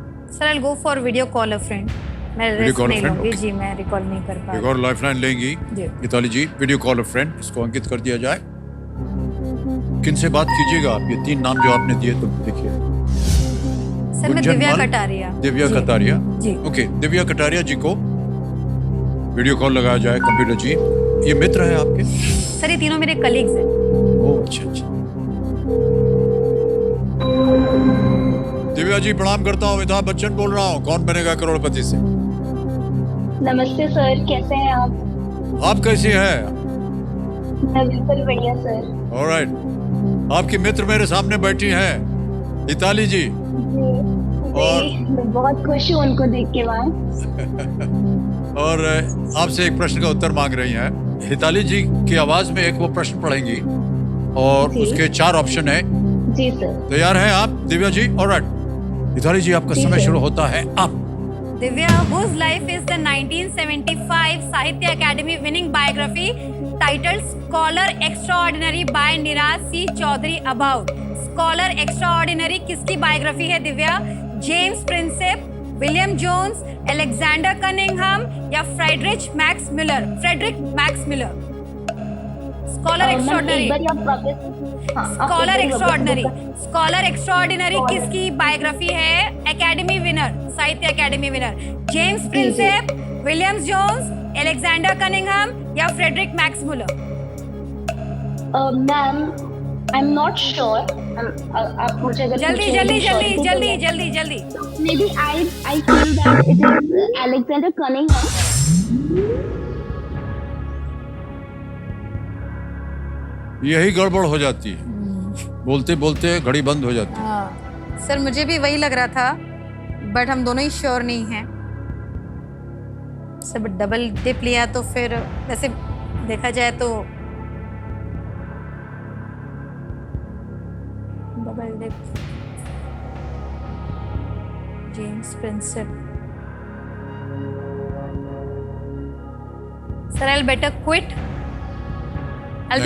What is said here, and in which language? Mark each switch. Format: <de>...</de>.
<en>Sir, I'll go for video call a friend.</en> <hi>मैं risk नहीं लूंगी. जी मैं रिकॉल नहीं कर पा. एक और लाइफलाइन लेंगी हिताली जी. वीडियो कॉल अ फ्रेंड, इसको अंकित कर दिया जाए. किन से बात कीजिएगा आप? ये 3 नाम जो आपने दिए तो देखिए. सर मैं दिव्या कटारिया. दिव्या कटारिया. जी. ओके, दिव्या कटारिया जी को वीडियो कॉल लगाया जाए कंप्यूटर जी. ये मित्र है आपके? सर ये तीनों मेरे कलीग्स हैं. ओह अच्छा. दिव्या जी प्रणाम करता हूँ. अमिताभ बच्चन बोल रहा हूँ, कौन बनेगा करोड़पति से. नमस्ते सर, कैसे हैं आप? आप कैसी हैं? मैं बिल्कुल बढ़िया सर. ऑलराइट, आपकी मित्र मेरे सामने बैठी हैं, हिताली जी. और मैं बहुत खुश हूँ उनको देख के वहाँ. और आपसे एक प्रश्न का उत्तर मांग रही हैं. हिताली जी की आवाज में एक वो प्रश्न पढ़ेंगी और उसके 4 ऑप्शन है. जी सर. तैयार हैं आप दिव्या जी? ऑलराइट, हिताली जी आपका समय शुरू होता है अब.</hi> <en>Divya, whose life is the 1975 Sahitya Academy winning biography titled Scholar Extraordinary by Nirad C. Chaudhary about?</en> <hi>Scholar Extraordinary किसकी बायोग्राफी है Divya? James Prinsep, William Jones, Alexander Cunningham या Friedrich max Miller? Frederick max Miller. Scholar extraordinary. Scholar extraordinary. Scholar extraordinary किसकी biography है? Academy winner, साहित्य academy winner. James Prinsep, William Jones, Alexander Cunningham या Frederick max Miller? Ma'am</hi> <en>I'm not sure.</en> <hi>आप मुझे अगर जल्दी पूछेंगे जल्दी तो जल्दी</hi> <en>surety</en> <hi>जल्दी तो जल्दी जल्दी</hi> <en>maybe I feel that it is Alexander Cunningham.</en> <hi>यही गड़बड़ हो जाती है, बोलते बोलते घड़ी बंद हो जाती है। हाँ सर मुझे भी वही लग रहा था बट हम दोनों ही श्योर नहीं हैं। सब डबल डिप लिया तो फिर वैसे देखा जाए तो double dip James Prinsep</hi> <en>sir I better quit I</en>